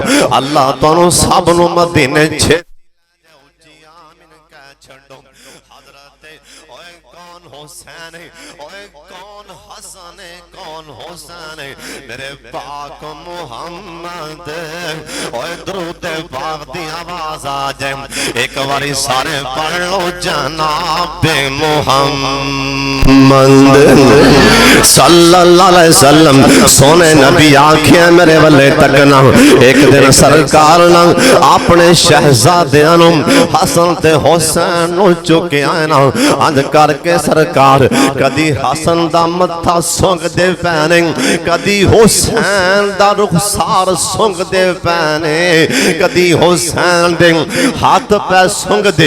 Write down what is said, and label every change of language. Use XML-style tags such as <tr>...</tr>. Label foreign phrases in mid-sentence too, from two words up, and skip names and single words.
<pa>اللہ تہانوں سب نوں مدینے چھے حسین اوئے کون حسن کون حسین میرے پاک محمد. اوئے درود پاک دی آواز آ جائے اک واری سارے پڑھ لو جناب محمد</pa> <ar>صلى الله عليه وسلم.</ar> <pa>سوہنے نبی آکھے میرے والے تکنا۔ اک دن سرکار نا اپنے شہزادیاں نوں حسن تے حسین نوں چکے آئے نا، انج کر کے سرکار کدی حسن دا متھا سونگھ دے پینے، کدی حسین دا رخسار سونگھ دے پینے، کدی حسین دے ہاتھ پے سونگھ دے.</pa>